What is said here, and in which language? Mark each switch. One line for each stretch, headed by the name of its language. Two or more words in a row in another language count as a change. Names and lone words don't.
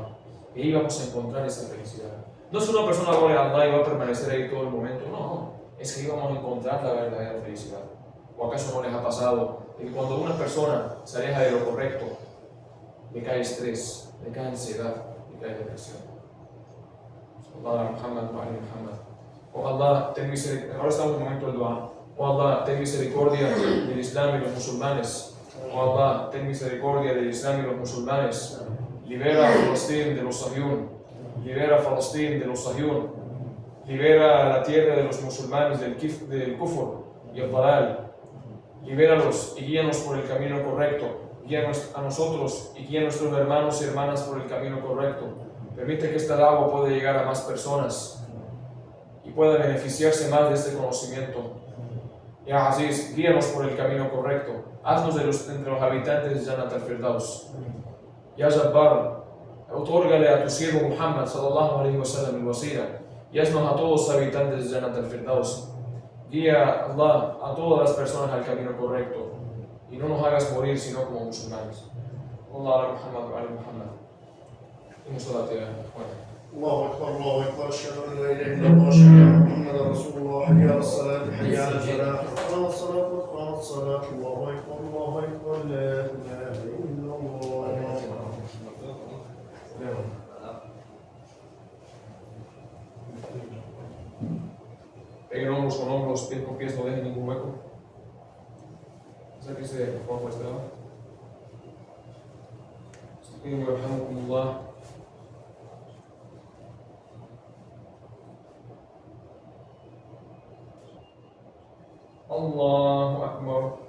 Spanish: Y ahí vamos a encontrar esa felicidad. No es que una persona adore a Allah y va a permanecer ahí todo el momento, no. Es que ahí vamos a encontrar la verdadera felicidad. ¿O acaso no les ha pasado de que cuando una persona se aleja de lo correcto, le cae estrés, le cae ansiedad, le cae depresión?
Arabic: الله محمد وآل محمد.
Spanish: Oh Allah, ten misericordia. Ahora estamos en el momento del dua. Oh Allah, ten misericordia del Islam y los musulmanes. Oh Allah, ten misericordia del Islam y los musulmanes. Libera a Palestina de los Sahyun. Libera a Palestina de los Sahyun. Libera a la tierra de los musulmanes del kufr y el dalal. Libéralos y guíanos por el camino correcto. Guíanos a nosotros y guía a nuestros hermanos y hermanas por el camino correcto. Permite que esta dawa pueda llegar a más personas y pueda beneficiarse más de este conocimiento.
Arabic: يا عزيز,
Spanish: guíanos por el camino correcto. Haznos entre los habitantes de Jannat al-Firdaus.
Arabic: يا جبار,
Spanish: otórgale a tu siervo Muhammad
Arabic: صلى الله عليه وسلم
Spanish: el wasila y haznos a todos los habitantes de Jannat al-Firdaus. Guía, Allah, a todas las personas al camino correcto y no nos hagas morir sino como musulmanes.
Arabic: الله محمد وآل محمد. صلاة يا اخوان. الله اكبر الله اكبر اشهد ان لا اله الا الله اشهد ان محمدا رسول الله حي على الصلاه حي على الفلاح قامت الصلاه قامت الصلاه الله اكبر لا اله الا الله.
Spanish: Peguen hombros con hombros, pies con pies, no dejen ningún hueco. Sáquese por favor por este lado. Estupendo,
Arabic: yarhamukumullah. الله أكبر.